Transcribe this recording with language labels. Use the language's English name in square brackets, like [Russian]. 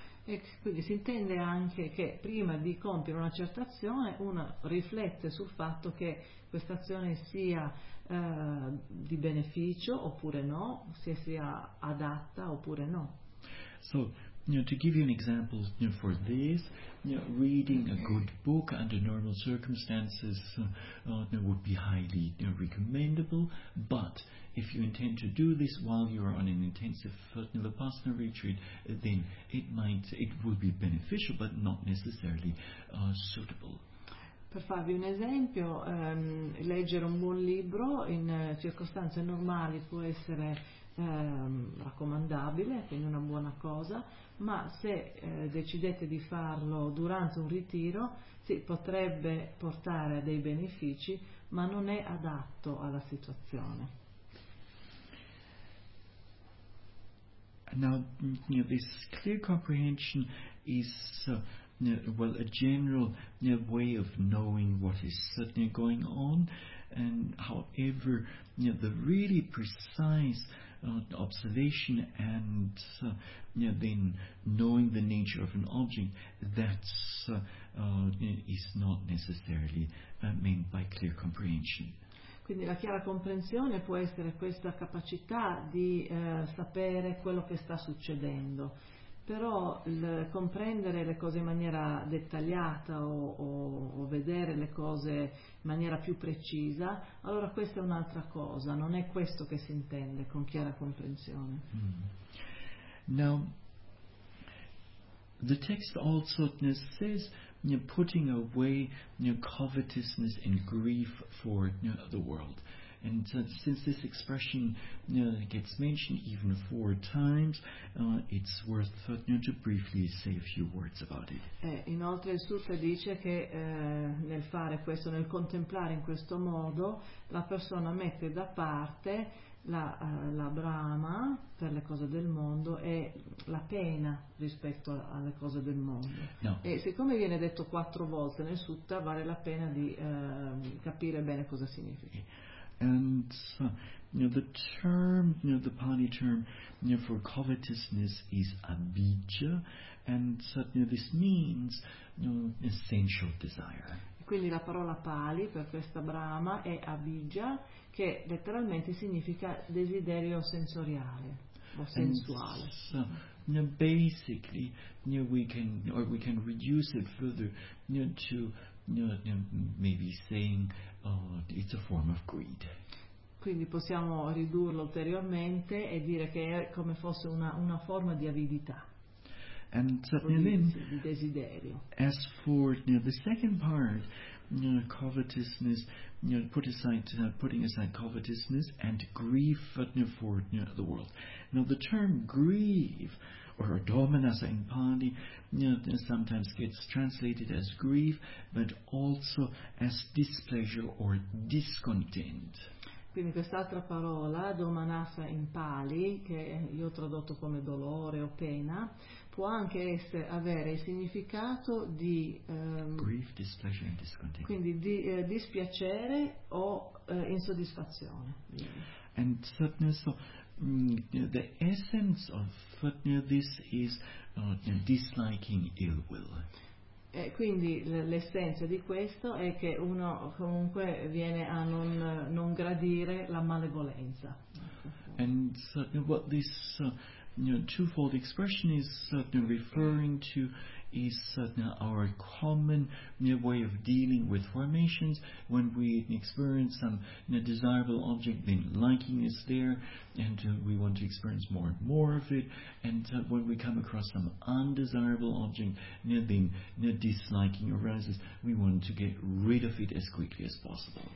[Italian] E quindi si intende anche che prima di compiere una certa azione uno riflette sul fatto che questa azione sia di beneficio oppure no, se sia adatta oppure no. [English] So, to give you an example for this, reading a good book under normal circumstances would be highly recommendable, but if you intend to do this while you are on an intensive Vipassana retreat, then it will be beneficial but not necessarily suitable. [Italian] Per farvi un esempio, leggere un buon libro in circostanze normali può essere raccomandabile, quindi una buona cosa, ma se decidete di farlo durante un ritiro, sì, potrebbe portare a dei benefici, ma non è adatto alla situazione. [English] Now, this clear comprehension is a general way of knowing what is certainly going on, and however, the really precise observation and then knowing the nature of an object, that's is not necessarily meant by clear comprehension. [Italian] Quindi la chiara comprensione può essere questa capacità di sapere quello che sta succedendo, però comprendere le cose in maniera dettagliata o vedere le cose in maniera più precisa, allora questa è un'altra cosa, non è questo che si intende con chiara comprensione. [English] Now, the text also says putting away covetousness and grief for the world. And since this expression gets mentioned even four times, it's worth to briefly say a few words about it. [Italian] Inoltre il sutta dice che nel fare questo, nel contemplare in questo modo, la persona mette da parte la brama per le cose del mondo e la pena rispetto alle cose del mondo. No. E siccome viene detto quattro volte nel sutta, vale la pena di capire bene cosa significa. [English] And the term, the Pali term for covetousness is abhijja, and this means sensual desire. [Italian] Quindi la parola Pali per questa brama è abhijja, che letteralmente significa desiderio sensoriale o sensuale. [English] And so, basically, we can reduce it further to maybe saying it's a form of greed. [Italian] Quindi possiamo ridurlo ulteriormente e dire che è come fosse una forma di avidità. [English] And [Italian] di desiderio. [English] As for the second part, covetousness, putting aside covetousness and grief for the world. Now the term grieve, or dominasa in Pali, sometimes gets translated as grief, but also as displeasure or discontent. [Italian] Quindi quest'altra parola, domanasa in Pali, che io ho tradotto come dolore o pena, può anche essere, avere il significato di [English] grief, displeasure and discontent. [Italian] Quindi di dispiacere o insoddisfazione. [English] And so the essence of this is disliking ill will. [Italian] E quindi l'essenza di questo è che uno comunque viene a non gradire la malevolenza. [English] And what this twofold expression is referring to is our common way of dealing with formations when we experience some desirable object, then liking is there, and we want to experience more and more of it, and when we come across some undesirable object, then disliking arises, we want to get rid of it as quickly as possible.